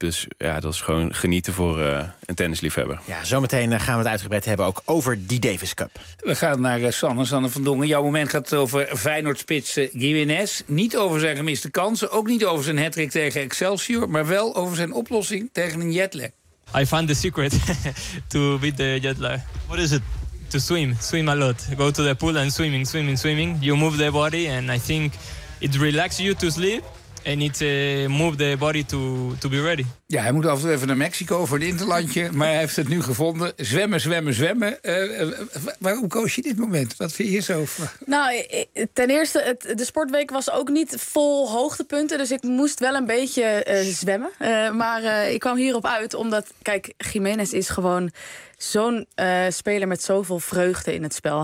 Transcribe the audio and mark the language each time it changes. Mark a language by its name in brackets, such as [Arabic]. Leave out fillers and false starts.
[Dutch] Dus ja, dat is gewoon genieten voor een tennisliefhebber. Ja, zometeen gaan we het uitgebreid hebben ook over die Davis Cup. We gaan naar Sanne van Dongen. Jouw moment gaat over Feyenoord-spits Giménez. Niet over zijn gemiste kansen. Ook niet over zijn hat-trick tegen Excelsior. Maar wel over zijn oplossing tegen een jetlag. [English] I found the secret to beat the jet lag. What is it? To swim a lot. Go to the pool and swimming. You move the body and I think it relaxes you to sleep and it moves the body to be ready. [Dutch] Ja, hij moet af en toe even naar Mexico voor een interlandje, maar hij heeft het nu gevonden. Zwemmen. Waarom koos je dit moment? Wat vind je hier zo over? Nou, ten eerste, de sportweek was ook niet vol hoogtepunten, dus ik moest wel een beetje zwemmen. Maar ik kwam hierop uit, omdat, kijk, Giménez is gewoon zo'n speler met zoveel vreugde in het spel.